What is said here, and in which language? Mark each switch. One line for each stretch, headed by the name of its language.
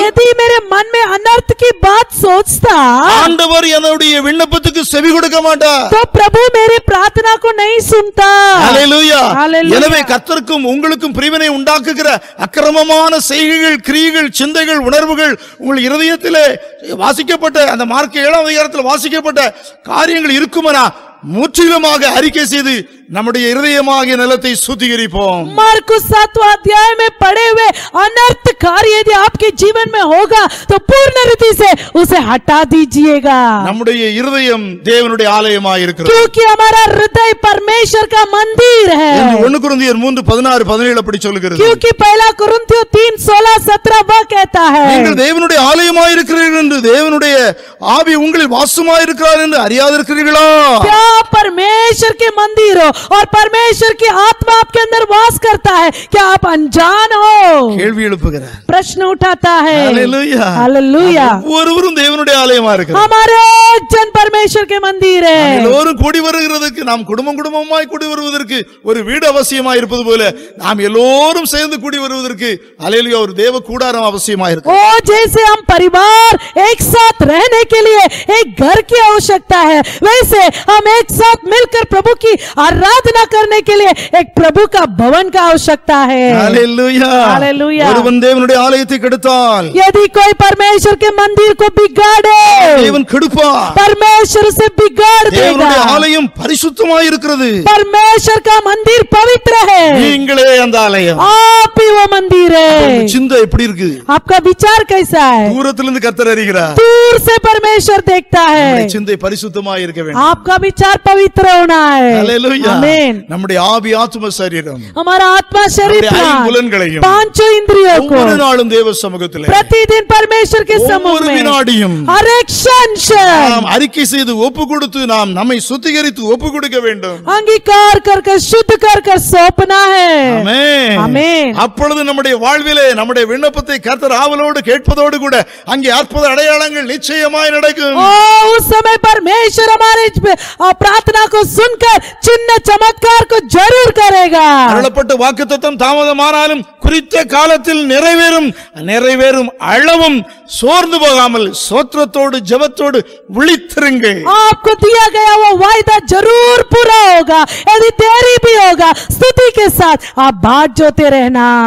Hindi: यदि मेरे मन में अनर्थ की बात सोचता,
Tamil: ஆண்டவர் என்னுடைய விண்ணப்பத்துக்கு செவி கொடுக்க மாட்டார்.
Hindi: तो प्रभु मेरे प्रार्थना को नहीं सुनता।
Tamil: ஹல்லேலூயா. ஹல்லேலூயா. எனவே கர்த்தருக்கும் உங்களுக்கும் பிரிவினை உண்டாக்குகிற அக்கிரமமான செய்கைகள், கிரியைகள், சிந்தைகள், உணர்வுகள் உங்கள் இருதயத்திலே வாசிக்கப்பட்ட அந்த மார்க் 7ஆம் அதிகாரத்தில் வாசிக்கப்பட்ட காரியங்கள் இருக்குமனா முற்றிலுமாக அறிக்கை செய்து நம்முடைய இருதயமாகிய நிலத்தை சுத்திகரிப்போம்.
Hindi: मार्कुस 7वां अध्याय में पढ़े हुए अनर्थ कार्य यदि आपके जीवन में होगा तो पूर्ण रीति से उसे हटा दीजिएगा,
Tamil: நம்முடைய இருதயம் தேவனுடைய ஆலயமாய் இருக்கிறது.
Hindi: क्योंकि हमारा हृदय परमेश्वर का मंदिर है।
Tamil: 1 கொரிந்தியர் 3:16-17 அப்படி சொல்கிறது.
Hindi: क्योंकि पहला कुरिन्थियों 3:16-17 वह कहता है,
Tamil: நீங்கள் தேவனுடைய ஆலயமாய் இருக்கிறீர்கள் என்று, தேவனுடைய ஆவி உங்களில் வாசமாய் இருக்கிறார் என்று அறியாதிருக்கிறீர்களா?
Hindi: क्या परमेश्वर के मंदिर हो और परमेश्वर की आत्मा आपके अंदर वास करता है, क्या आप अनजान हो?
Tamil: கேள்வி எழுப்புகிறார்.
Hindi: प्रश्न उठाता है।
Tamil: ஹல்லேலூயா.
Hindi: हालेलुया।
Tamil: ஒவ்வொருவரும் தேவனுடைய ஆலயமா இருக்கிறார்.
Hindi: हमारे एक जन परमेश्वर के मंदिर है।
Tamil: எல்லோரும் கூடி வருகிறதுக்கு, நாம் குடும்பமாய் கூடி வருவதற்கு ஒரு வீடு அவசியமா இருப்பது போல நாம் எல்லோரும் சேர்ந்து கூடி வருவதற்கு ஹல்லேலூயா ஒரு தேவ கூடாரம் அவசியமா இருக்கு.
Hindi: ओ जैसे हम परिवार एक साथ रहने के लिए एक घर की आवश्यकता है, वैसे हम एक साथ मिलकर प्रभु की आराधना करने के लिए एक प्रभु का भवन का आवश्यकता है।
Tamil: ஹல்லேலூயா.
Hindi: हालेलुया।
Tamil: ஒருவன் தேவனுடைய ஆலயத்தை கெடுத்தால்
Hindi: यदि कोई परमेश्वर के मंदिर को बिगाड़े,
Tamil: தேவன் கெடுப்பார்.
Hindi: परमेश्वर से बिगाड़
Tamil: தேவனுடைய
Hindi: देगा।
Tamil: ஆலயம் பரிசுத்தமாய் இருக்கிறது.
Hindi: परमेश्वर का मंदिर पवित्र है,
Tamil: நீங்களே அந்த ஆலயம்.
Hindi: आप ही वो मंदिर
Tamil: உங்க
Hindi: है।
Tamil: சிந்தை எப்படி இருக்கு?
Hindi: आपका विचार कैसा है?
Tamil: தூரத்திலிருந்து கர்த்தர் அறிகிறார்.
Hindi: दूर से परमेश्वर देखता
Tamil: நம்முடைய
Hindi: है।
Tamil: சிந்தை பரிசுத்தமாய் இருக்க வேண்டும்.
Hindi: आपका विचार पवित्र होना है।
Tamil: ஹல்லேலூயா.
Hindi: आमीन।
Tamil: நம்முடைய ஆவி, ஆத்தும, சரீரம்,
Hindi: हमारा आत्मा, शरीर,
Tamil: நம்முடைய
Hindi: प्राण,
Tamil: ஐம்புலன்களையும்
Hindi: पांचों इंद्रियों को
Tamil: ஒவ்வொரு நாளும் தேவ சமூகத்திலே
Hindi: प्रतिदिन परमेश्वर के समूह
Tamil: ஒவ்வொரு
Hindi: में
Tamil: வினாடியும்
Hindi: हर एक क्षण
Tamil: நாம் அறிக்கை செய்து ஒப்பு கொடுத்து நாம் நம்மை சுத்திகரித்து ஒப்பு கொடுக்க வேண்டும்.
Hindi: अंगीकार कर शुद्ध कर सौंपना है।
Tamil: ஆமென்.
Hindi: आमीन।
Tamil: அப்பொழுது நம்முடைய வாழ்விலே நம்முடைய விண்ணப்பத்தை கர்த்தர் ஆவலோடு கேட்பதோடு கூட அங்கே அற்புத அடையாளங்கள் நிச்சயமாய் நடக்கும்.
Hindi: उस समय परमेश्वर हमारे प्रार्थना को सुनकर चिन्ह चमत्कार को जरूर करेगा।
Tamil: அருளப்பட்ட வாக்குத்தத்தம் தாமதமானாலும் குறித்த காலத்தில் நிறைவேறும் அளவும் சோர்ந்து போகாமல் சோத்திரத்தோடு ஜெபத்தோடு விழித்திருங்கள்.
Hindi: आपको दिया गया वो वायदा जरूर पूरा होगा, यदि देरी भी होगा स्तुति के साथ आप बाट जोते रहना।